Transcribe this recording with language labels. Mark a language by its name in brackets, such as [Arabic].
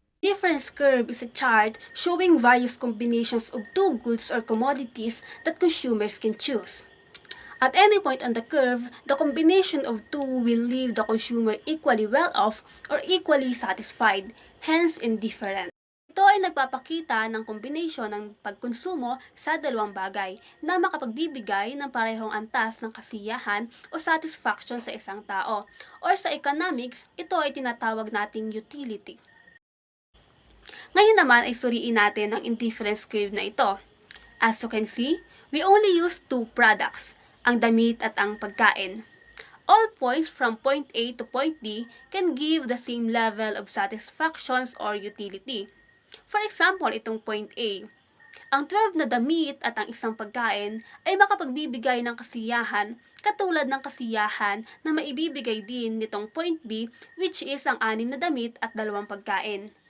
[English] Difference curve is a chart showing various combinations of two goods or commodities that consumers can choose. At any point on the curve, the combination of two will leave the consumer equally well off or equally satisfied, hence indifferent. [Filipino] Ito ay nagpapakita ng kombinasyon ng pagkonsumo sa dalawang bagay na makapagbibigay ng parehong antas ng kasiyahan o satisfaction sa isang tao. Or sa economics, ito ay tinatawag nating utility. Ngayon naman ay suriin natin ang indifference curve na ito. [English] As you can see, we only use two products, [Filipino] ang damit at ang pagkain. [English] All points from point A to point D can give the same level of satisfactions or utility. For example, itong point A. [Filipino] Ang 12 na damit at ang isang pagkain ay makapagbibigay ng kasiyahan katulad ng kasiyahan na maibibigay din nitong point B, [English] which is [Filipino] ang 6 na damit at 2 pagkain.